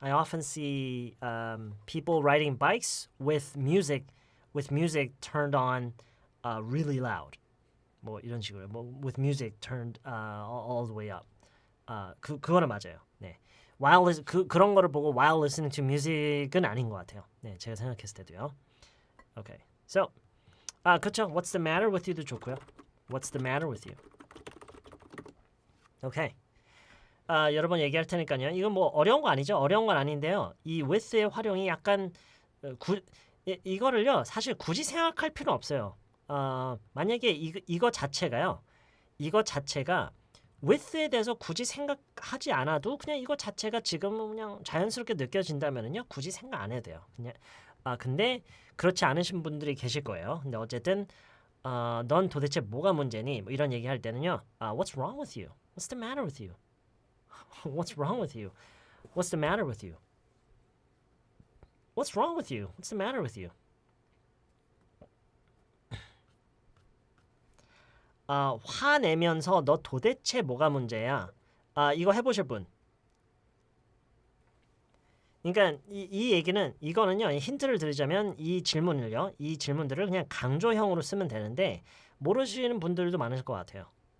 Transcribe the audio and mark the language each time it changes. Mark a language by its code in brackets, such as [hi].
[en] I often see people riding bikes with music turned on really loud. [ko] 뭐 이런 식으로 뭐 [en] with music turned all the way up. [ko] 그거는 맞아요. 네. 그런 거를 보고 [en] while listening to music [ko] 은 아닌 것 같아요. 네, 제가 생각했을 때도요. [en] Okay. So [ko] 그렇죠. [en] What's the matter with you [ko] 도 좋고요. [en] What's the matter with you? Okay. [ko] 여러 번 얘기할 테니까요. 이건 뭐 어려운 거 아니죠? 어려운 건 아닌데요. 이 with의 활용이 약간 이거를요. 사실 굳이 생각할 필요 없어요. 만약에 이거 자체가 with에 대해서 굳이 생각하지 않아도 그냥 이거 자체가 지금 그냥 자연스럽게 느껴진다면은요. 굳이 생각 안 해도 돼요. 그냥 근데 그렇지 않으신 분들이 계실 거예요. 근데 어쨌든 넌 도대체 뭐가 문제니? 뭐 이런 얘기할 때는요. [en] What's wrong with you? What's the matter with you? What's wrong with you? What's the matter with you? What's wrong with you? What's the matter with you? [ko] 화내면서 너 도대체 뭐가 문제야? 이거 해보실 분. 그러니까 이 얘기는 이거는요. 힌트를 드리자면 이 질문들을 그냥 강조형으로 쓰면 되는데 모르시는 분들도 많을 것 같아요.